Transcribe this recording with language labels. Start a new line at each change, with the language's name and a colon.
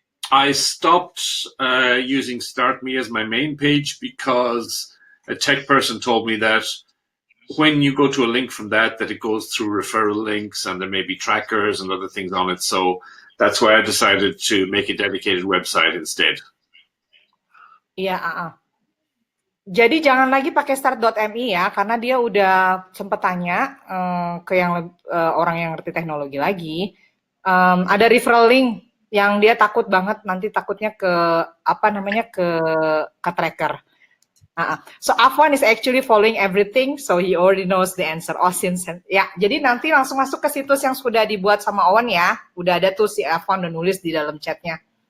English: I stopped using StartMe as my main page because a tech person told me that when you go to a link from that it goes through referral links and there may be trackers and other things on it. So that's why I decided to make a dedicated website instead.
Indonesian: Iya, Jadi jangan lagi pakai start.me ya, karena dia udah sempet tanya ke yang orang yang ngerti teknologi lagi. Ada referral link yang dia takut banget nanti takutnya ke ke tracker.
English: So Afwan is actually following everything, so he already knows the answer.
Indonesian: Ya, jadi nanti langsung masuk ke situs yang sudah dibuat sama Owen ya. Udah ada tuh si Afwan udah nulis di dalam chatnya.